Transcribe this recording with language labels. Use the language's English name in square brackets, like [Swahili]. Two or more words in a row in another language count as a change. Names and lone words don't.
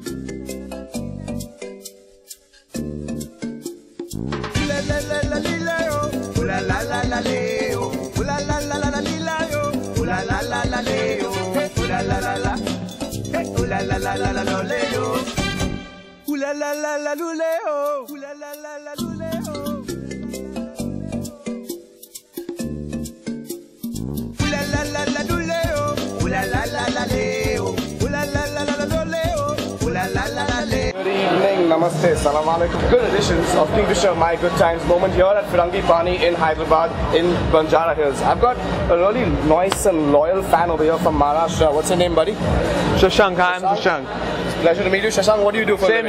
[English] La la la la lila yo, la la la la leo, la la la la la lila yo, la la la la leo, la la la la, la la la la la la leo, la la la la luleo, la la la la luleo. La la la la luleo, la la la la leo, la la la la la leo, la la la la leo. Good evening, namaste, [Arabic] سلام عليكم. [English] Good editions of Kingfisher My Good Times moment here at Firangi Pani in Hyderabad in Banjara Hills. I've got a really nice and loyal fan over here from Maharashtra. What's your name, buddy? Shashank, I'm Shashank. Pleasure to meet you. Shashank, what do you do for a living?